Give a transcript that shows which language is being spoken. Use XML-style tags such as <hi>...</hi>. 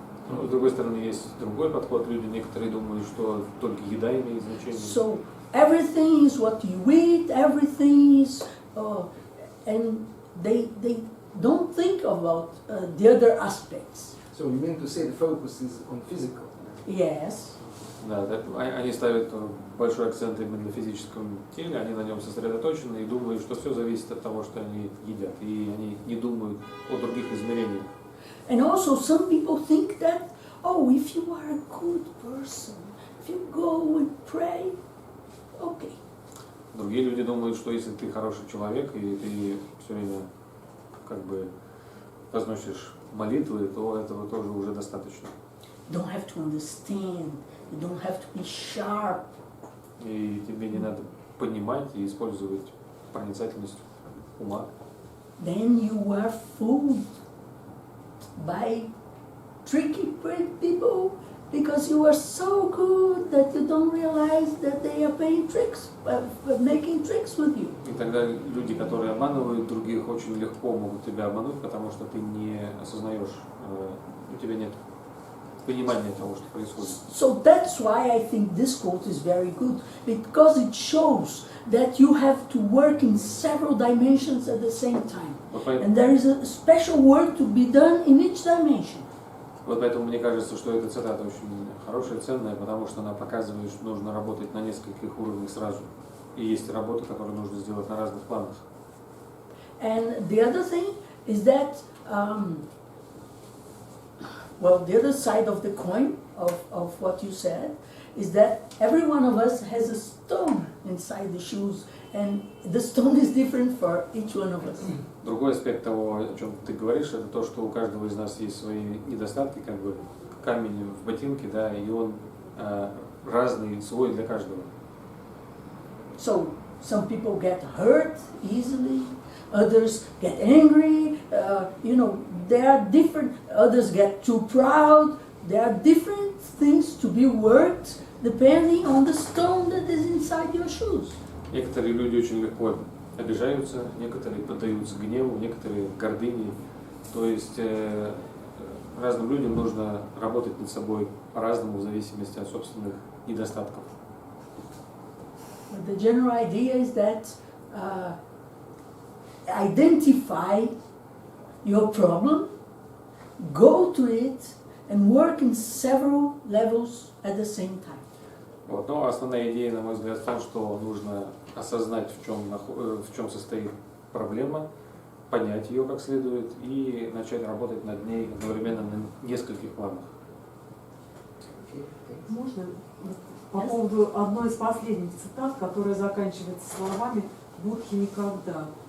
<ru>Но, с другой стороны, есть другой подход. Люди некоторые думают, что только еда имеет значение.</ru> <en>So everything is what you eat, everything is, and they don't think about the other aspects. So you mean to say the focus is on physical? Yes.</en> <ru>Да, они ставят большой акцент именно на физическом теле, они на нем сосредоточены и думают, что все зависит от того, что они едят, и они не думают о других измерениях.</ru> <en>And also some people think that, oh, if you are a good person, if you go and pray, okay.</en> <ru>Другие люди думают, что если ты хороший человек и ты все время как бы возносишь молитвы, то этого тоже уже достаточно.</ru> <en>You don't have to understand, you don't have to be sharp.</en> <ru>И тебе не надо понимать и использовать проницательность ума.</ru> <en>Then you are fooled by tricky people because you are so good that you don't realize that they are playing tricks, making tricks with you.</en> <ru>И тогда люди, которые обманывают других, очень легко могут тебя обмануть, потому что ты не осознаешь, у тебя нет понимания того, что происходит.</ru> <en>So that's why I think this quote is very good, because it shows that you have to work in several dimensions at the same time. And there is a special work to be done in each dimension.</en> <ru>Вот поэтому мне кажется, что эта цитата очень хорошая, ценная, потому что она показывает, что нужно работать на нескольких уровнях сразу. И есть работа, которую нужно сделать на разных планах.</ru> <en>And the other thing is that, well, the other side of the coin of what you said is that every one of us has a stone inside the shoes, and the stone is different for each one of us.</en> <ru>Другой аспект того, о чем ты говоришь, это то, что у каждого из нас есть свои недостатки, как бы камень в ботинке, да, и он разный, свой для каждого.</ru> <en>So some people get hurt easily, others get angry, they are different, others get too proud. There are different things to be worked depending on the stone that is inside your shoes.</en> <ru>Некоторые люди очень легко обижаются, некоторые поддаются гневу, некоторые гордыне. То есть разным людям нужно работать над собой по-разному в зависимости от собственных недостатков.</ru> <en>But the general idea is that identify your problem, go to it, and work in several levels at the same time.</en> <ru>Вот. Но основная идея, на мой взгляд, в том, что нужно осознать, в чем состоит проблема, понять ее как следует и начать работать над ней одновременно на нескольких планах. Можно? По поводу одной из последних цитат, которая заканчивается словами «Будхи никогда».</ru>